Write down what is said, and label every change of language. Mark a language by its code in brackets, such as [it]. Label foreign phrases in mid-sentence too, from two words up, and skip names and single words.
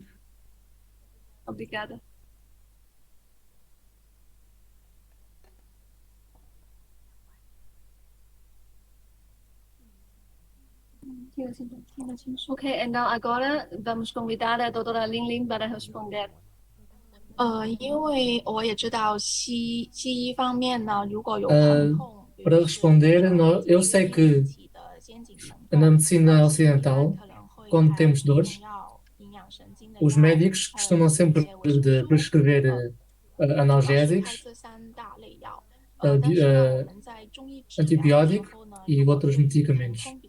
[pt] Obrigada. Ok, então agora vamos convidar a doutora Lin para responder. [zh] 因为我也知道西医方面呢，如果有疼痛， [pt] Para responder, eu sei que na medicina ocidental, quando temos dores, os médicos costumam sempre de prescrever analgésicos, antibiótico e outros medicamentos.